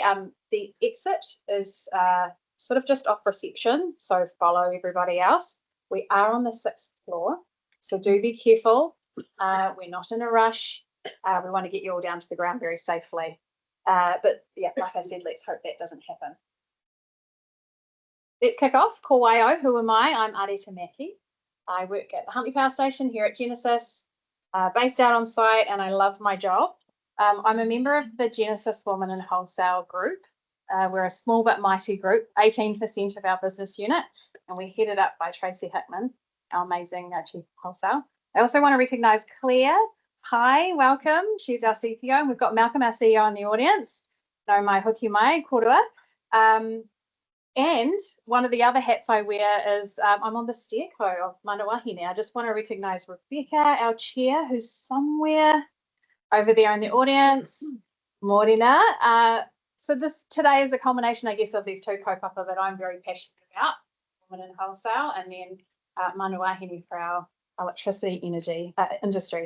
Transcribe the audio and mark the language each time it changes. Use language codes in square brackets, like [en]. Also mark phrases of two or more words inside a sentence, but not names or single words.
[en] The exit is sort of just off reception, so follow everybody else. We are on the 6th floor, so do be careful. We're not in a rush. We want to get you all down to the ground very safely. But yeah, like I said, let's hope that doesn't happen. Let's kick off. [mi] Ko waio, [en] who am I? I'm Areta Maki. I work at the Huntly Power Station here at Genesis, based out on site, and I love my job. I'm a member of the Genesis Women in Wholesale group. We're a small but mighty group, 18% of our business unit, and we're headed up by Tracy Hickman, our amazing Chief Wholesale. I also want to recognise Claire. Hi, welcome. She's our CPO, and we've got Malcolm, our CEO, in the audience. [mi] No mai hoki mai, korua. [en] And one of the other hats I wear is I'm on the steerco of Mana Wāhine. I just want to recognise Rebecca, our chair, who's somewhere over there in the audience. Morena. So this today is a combination, I guess, of these two kaupapa that I'm very passionate about, women in wholesale, and then Mana Wāhine for our electricity industry.